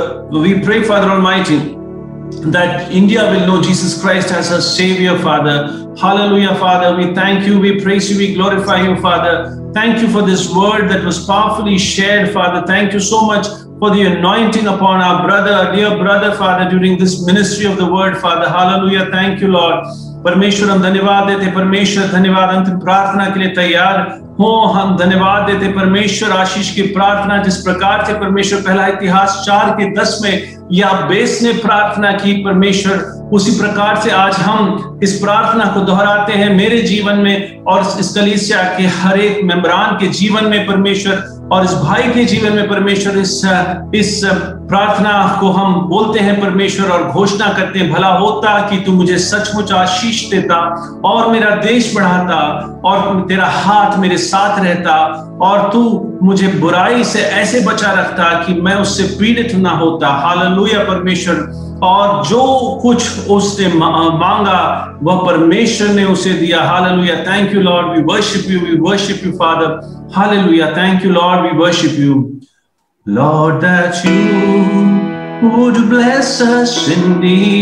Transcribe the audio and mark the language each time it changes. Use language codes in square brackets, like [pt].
[en] We pray, Father Almighty, that India will know Jesus Christ as a Savior, Father. Hallelujah, Father. We thank you, we praise you, we glorify you, Father. Thank you for this word that was powerfully shared, Father. Thank you so much for the anointing upon our brother, our dear brother, Father, during this ministry of the word, Father. Hallelujah. Thank you, Lord. [hi] परमेश्वर हम धन्यवाद देते, परमेश्वर धन्यवाद। अंतिम प्रार्थना के लिए तैयार हो, हम धन्यवाद देते परमेश्वर। आशीष की प्रार्थना जिस प्रकार से परमेश्वर पहला इतिहास 4:10 में याबेस ने प्रार्थना की परमेश्वर, उसी प्रकार से आज हम इस प्रार्थना को दोहराते हैं मेरे जीवन में और इस कलीसिया के हर एक मेंबरान के जीवन में परमेश्वर, और इस भाई के जीवन में परमेश्वर। इस प्रार्थना को हम बोलते हैं परमेश्वर और घोषणा करते हैं, भला होता कि तू मुझे सचमुच आशीष देता और मेरा देश बढ़ाता और तेरा हाथ मेरे साथ रहता और तू मुझे बुराई से ऐसे बचा रखता कि मैं उससे पीड़ित ना होता। हालेलुया परमेश्वर। और जो कुछ उसने मांगा वह परमेश्वर ने उसे दिया। Hallelujah. [en] Thank you Lord, we worship you Father. Hallelujah. Thank you Lord, we worship you Lord, that you would bless us indeed